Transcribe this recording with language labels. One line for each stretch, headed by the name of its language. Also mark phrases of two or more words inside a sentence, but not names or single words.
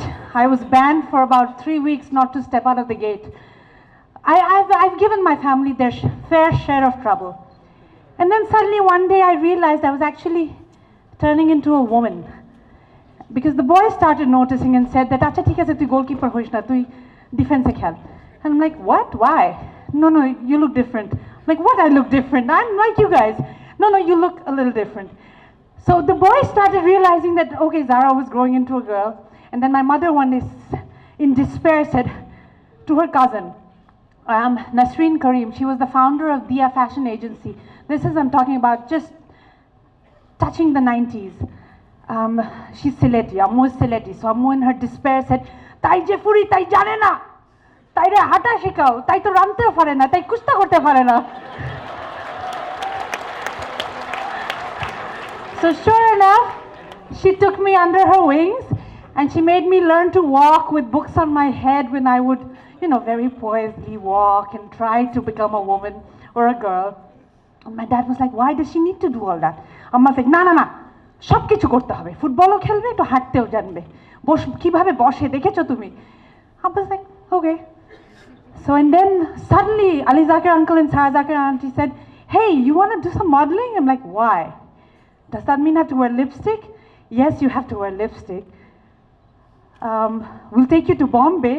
English: I was banned for about 3 weeks not to step out of the gate. I've given my family their fair share of trouble. And then suddenly one day I realized I was actually turning into a woman. Because the boys started noticing and said that,
Bangla: আচ্ছা ঠিক আছে, তুই গোলকিপার হইস না, তুই ডিফেন্সে খেল.
English: And I'm like, what? Why? No, you look different. I'm like, what? I look different. I'm like you guys. No, you look a little different. So the boys started realizing that, okay, Zara was growing into a girl. And then my mother one day, in despair, said to her cousin, Nasreen Karim, she was the founder of Dia Fashion Agency. This is, I'm talking about just touching the 90s. She's Sileti, Ammu is Sileti. So Ammu in her despair said,
Sylheti: তাই যে ফুরি, তাই জানে না. তাই রে হাটা শিখাও, তাই তো রান্তেও পারে না, তাই কুছতা করতে পারে না.
English: So sure enough, she took me under her wings and she made me learn to walk with books on my head when I would, very poisedly walk and try to become a woman or a girl. And my dad was like, why does she need to do all that? Amma was like,
Bangla: na, সব কিছু করতে হবে, ফুটবলও খেলবে, একটু হাঁটতেও জানবে, কিভাবে বসে দেখেছো তুমি?
English: I was like, okay. So and then suddenly Ali Zakir uncle and Zara Zakir auntie said, hey, you want to do some modeling? I'm like, why? Does that mean I have to wear lipstick? Yes, you have to wear lipstick. We'll take you to Bombay.